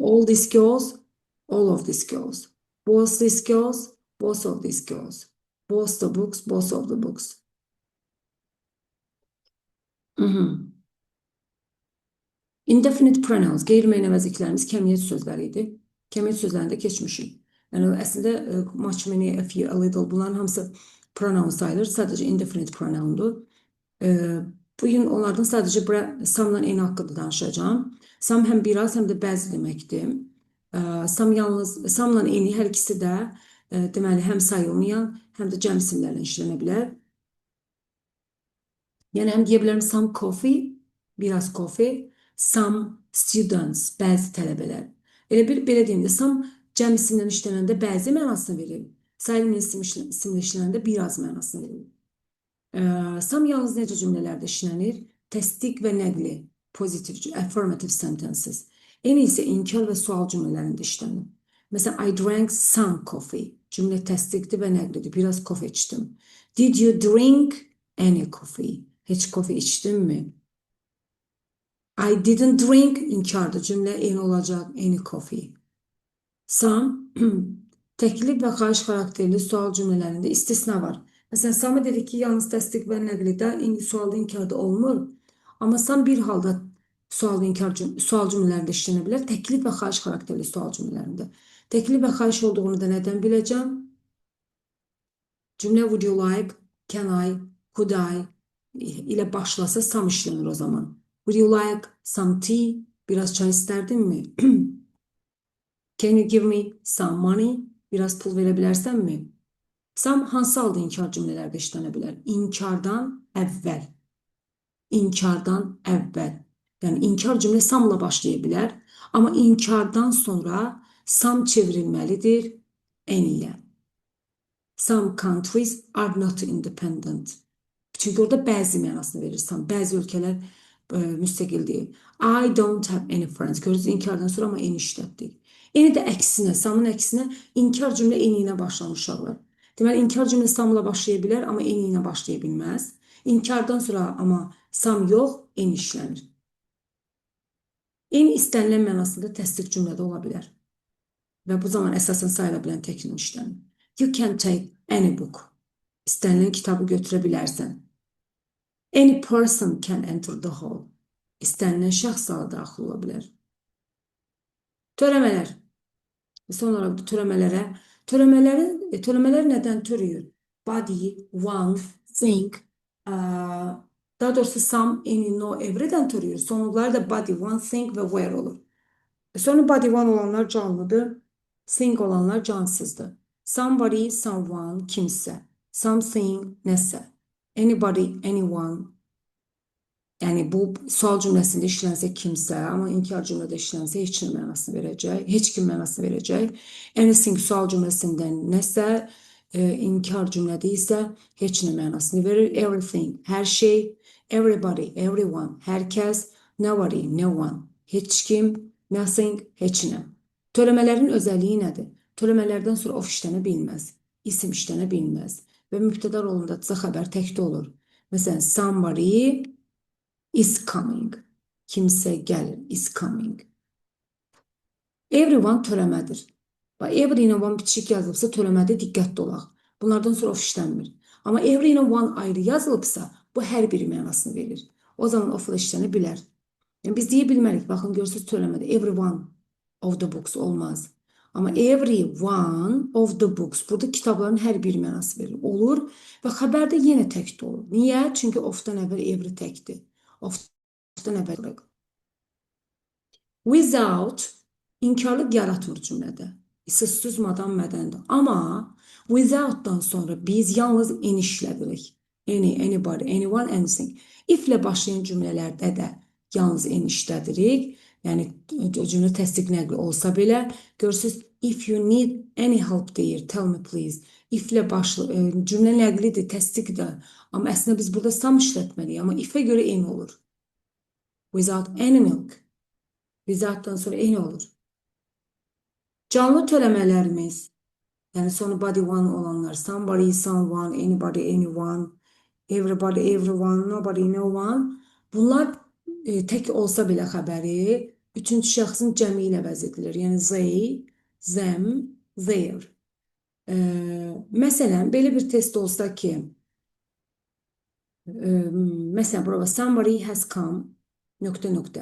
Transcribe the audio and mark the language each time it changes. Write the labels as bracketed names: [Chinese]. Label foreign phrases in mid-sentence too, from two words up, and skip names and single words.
[English] All these girls, all of these girls. Both these girls, both of these girls. Both the books, both of the books. Indefinite pronouns, [Azerbaijani] qeyri-müəyyən əvəzliklərimiz kəmiyyət sözləri idi. Kəmiyyət sözlərində keçmişik. Yəni əslində [English] much, many, a few, a little [Azerbaijani] bunların hamısı pronoun sayılır. Sadəcə [English] indefinite pronoundur. [Azerbaijani] Bugün onlardan sadəcə some-la eyni haqqında danışacağım. Some həm biraz, həm də bəzi deməkdir. Some-la eyni hər ikisi də deməli həm sayılmayan, həm də cəm isimlərlə işlənə bilər. Yəni həm deyə bilərəm [English] some coffee, [Azerbaijani] biraz coffee, [English] some students, [Azerbaijani] bəzi tələbələr. Elə bir belə deyim də, some cəm isimlə işlənəndə bəzi mənasını verir. Sayılmayan isimlə işlənəndə biraz mənasını verir. Some yalnız necə cümlələrdə işlənir? Təsdiq və nəqli, [English] positive, affirmative sentences. [Azerbaijani] Eyni isə inkar və sual cümlələrində işlənir. Məsələn, [English] I drank some coffee. [Azerbaijani] Cümlə təsdiqdir və nəqlidir. Biraz kofe içdim. [English] Did you drink any coffee? [Azerbaijani] Heç kofe içdin mi? [English] I didn't drink, [Azerbaijani] inkardır. Cümlə eyni olacaq, [English] any coffee. Some, [Azerbaijani] təklif və xahiş xarakterli sual cümlələrində istisna var. Mesela Sami dedi ki yalnız təsdiq və nəqlidə sualda inkarda olmur. Amma sam bir halda sual cümlələrində işlənə bilər. Təklif və xahiş xarakterli sual cümlələrində. Təklif və xahiş olduğunu da nədən biləcəm? Cümlə [English] would you like, can I, could I [Azerbaijani] ilə başlasa sam işlənir o zaman. [English] Would you like some tea? [Azerbaijani] Biraz çay istərdin mi? [English] Can you give me some money? [Azerbaijani] Biraz pul verə bilərsənmi? Sam hansı halda inkar cümlələrdə işlənə bilər? İnkardan əvvəl. İnkardan əvvəl. Yəni inkar cümlə samla başlaya bilər. Amma inkardan sonra sam çevrilməlidir enlə. [English] Some countries are not independent. [Azerbaijani] Çünki orada bəzi mənasını verirsən. Bəzi ölkələr müstəqil deyil. [English] I don't have any friends. [Azerbaijani] Görürsünüz inkardan sonra amma eni işlətdik. Eni də əksinə, samın əksinə inkar cümlə eni ilə başlamışlar. Deməli, inkar cümlə samla başlaya bilər, amma eni ilə başlaya bilməz. İnkardan sonra amma sam yox, eni işlənir. Eni istənilən mənasında təsdiq cümlədə ola bilər. Və bu zaman əsasən sayıla bilən təkrar işlənir. [English] You can take any book. [Azerbaijani] İstənilən kitabı götürə bilərsən. [English] Any person can enter the hall. [Azerbaijani] İstənilən şəxs zala daxil ola bilər. Törəmələr. Son olaraq törəmələr nədən törüyür? [English] Body, one, think, [Azerbaijani] daha doğrusu [English] some, any, no, [Azerbaijani] every'dən törüyür. Sonluqları da [English] body, one, think [Azerbaijani] və where olur. Sonra [English] body, one [Azerbaijani] olanlar canlıdır. Think olanlar cansızdır. [English] Somebody, someone, kimsə. Something, nəsə. Anybody, anyone. [Azerbaijani] Yəni bu sual cümləsində işlənsə kimsə, amma inkar cümlədə işlənsə heç kim mənasını verəcək. Heç kim mənasını verəcək. Anything sual cümləsində nəsə, inkar cümlədə isə heç nə mənasını verir. Everything, hər şey. [English] Everybody, everyone, [Azerbaijani] hər kəs. [English] Nobody, no one, [Azerbaijani] heç kim. Nothing, heç nə. Törəmələrin özəlliyi nədir? Törəmələrdən sonra of işlənə bilməz. İsim işlənə bilməz. Və mübtəda rolunda xəbər təkdə olur. Məsələn, [English] somebody is coming. [Azerbaijani] Kimsə gəlir, [English] is coming. [Azerbaijani] Everyone törəmədir. Every ilə one bitişik yazılıbsa törəmədə diqqətli olaq. Bunlardan sonra of işlənmir. Amma every ilə one ayrı yazılıbsa bu hər biri mənasını verir. O zaman of işlənə bilər. Yəni biz deyə bilmərik. Baxın görürsünüz törəmədə [English] every one of the books [Azerbaijani] olmaz. Amma [English] every one of the books [Azerbaijani] burada kitabların hər bir mənası verir. Olur və xəbərdə yenə təkdə olur. Niyə? Çünki ofdan əvvəl every təkdir. Ofdan əvvəl. Without inkarlıq yaratmır cümlədə. Sözsüz madam mədəndir. Amma withoutdan sonra biz yalnız eni işlədirik. [English] Any, anybody, anyone, anything. [Azerbaijani] If ilə başlayan cümlələrdə də yalnız eni işlədirik. Yəni cümlə təsdiq nəqli olsa belə görürsünüz [English] if you need any help [Azerbaijani] deyir. [English] Tell me please. [Azerbaijani] If ilə cümlə nəqlidir, təsdiqdir. Amma əslində biz burada some işlətməliyik. Amma if-ə görə eni olur. [English] Without any milk. [Azerbaijani] Withoutdan sonra eni olur. Canlı törəmələrimiz, yəni sonu [English] body one olanlar, somebody, someone, anybody, anyone, everybody, everyone, nobody, no one. [Azerbaijani] Bunlar tək olsa belə xəbəri üçüncü şəxsin cəmi ilə əvəz edilir. [English] Yəni they, them, their. [Azerbaijani] Məsələn, belə bir test olsa ki, məsələn, burada somebody has come, nöqtə nöqtə.